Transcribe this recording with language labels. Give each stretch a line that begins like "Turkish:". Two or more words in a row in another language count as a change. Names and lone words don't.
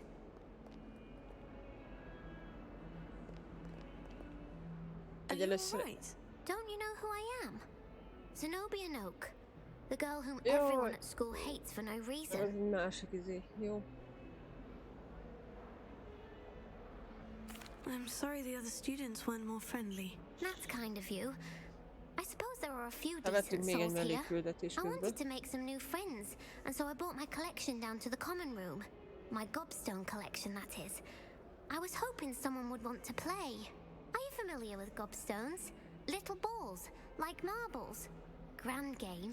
English: Are you
Hungarian: Először-
English: alright? Don't you know who I am? Zenobia Noak. The girl whom
Hungarian: Jaj.
English: everyone at school hates for no
Hungarian: Ez
English: reason.
Hungarian: egy másik izé. Jó.
English: I'm sorry the other students weren't more friendly. That's kind of you. I suppose there are a few
Hungarian: Bevettünk
English: decent
Hungarian: még egy
English: souls here.
Hungarian: mellékküldetés
English: I
Hungarian: közben.
English: wanted to make some new friends, and so I brought my collection down to the common room. My gobstone collection, that is. I was hoping someone would want to play. Are you familiar with gobstones? Little balls, like marbles. grand game.